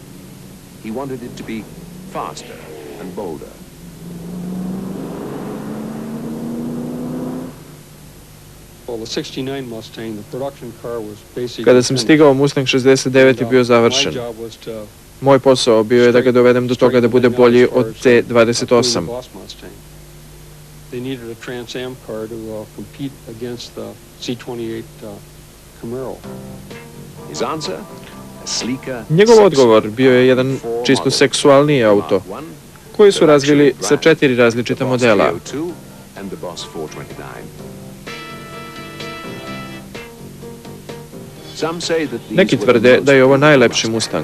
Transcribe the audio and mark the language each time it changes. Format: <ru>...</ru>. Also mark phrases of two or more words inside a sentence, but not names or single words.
<sr>Kada sam stigao, Mustang 69 je bio završen. Moj posao bio je da ga dovedem do toga da bude bolji od C28.</sr> <en>They needed a Trans Am car to compete against the C28 Camaro.</en> <sr>Njegov odgovor bio je jedan čisto seksualniji auto, koji su razvili sa 4 različita modela. Neki tvrde da je ovo najlepši Mustang.</sr>